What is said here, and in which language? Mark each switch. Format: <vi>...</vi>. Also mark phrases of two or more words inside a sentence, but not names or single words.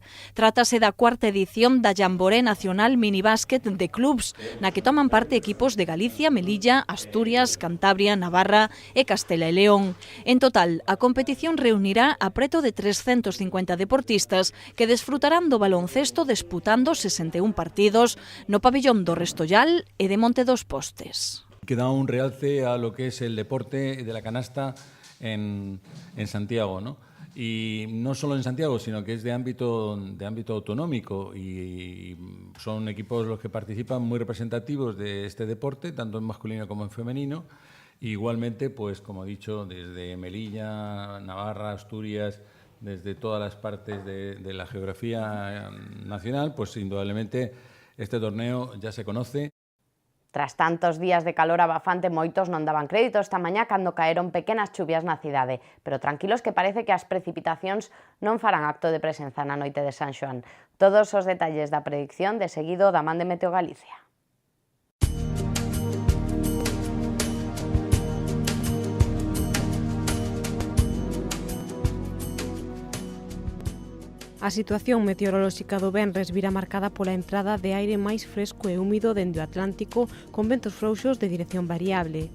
<gl>Trátase da cuarta edición da Jamboree Nacional Minibásquet de Clubs, na que toman parte equipos de Galicia, Melilla, Asturias, Cantabria, Navarra e Castela e León. En total, a competición reunirá a preto de 350 deportistas que desfrutarán do baloncesto disputando 61 partidos no pabellón do Restollal e de Monte dos Postes.</gl> <es>Que da un realce a lo que es el deporte de la canasta en Santiago, ¿no? Y no solo en Santiago, sino que es de ámbito autonómico y son equipos los que participan muy representativos de este deporte, tanto en masculino como en femenino. Igualmente, pues como he dicho, desde Melilla, Navarra, Asturias, desde todas las partes de la geografía nacional, pues indudablemente este torneo ya se conoce.</es> <gl>Tras tantos días de calor abafante, moitos non daban crédito esta mañá cando caeron pequenas chuvias na cidade, pero tranquilos que parece que as precipitacións non farán acto de presenza na noite de San Xoán. Todos os detalles da predicción de seguido da man de Meteo Galicia. A situación meteorolóxica do venres vira marcada pola entrada de aire máis fresco e húmido dende o Atlántico con ventos frouxos de dirección variable.</gl>